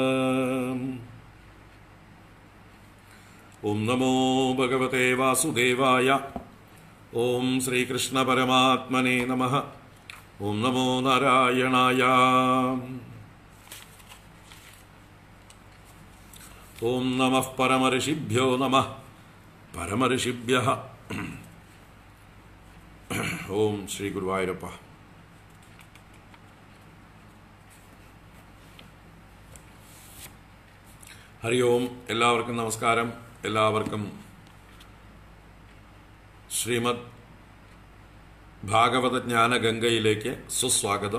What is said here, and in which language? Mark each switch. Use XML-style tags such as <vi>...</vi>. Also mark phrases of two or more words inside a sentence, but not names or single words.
<sa>ओं नमो भगवते वासुदेवाय। ओं श्रीकृष्ण परमात्मने नमः। ओं नमो नारायणाय। ओं नमः परमऋषिभ्यो नमः परमऋषिभ्यः।</sa> <ml>ഓം ശ്രീ ഗുരുവായൂരപ്പ. ഹരി ഓം. എല്ലാവർക്കും നമസ്കാരം. എല്ലാവർക്കും ശ്രീമദ് ഭാഗവത ജ്ഞാനഗംഗയിലേക്ക് സുസ്വാഗതം.</ml>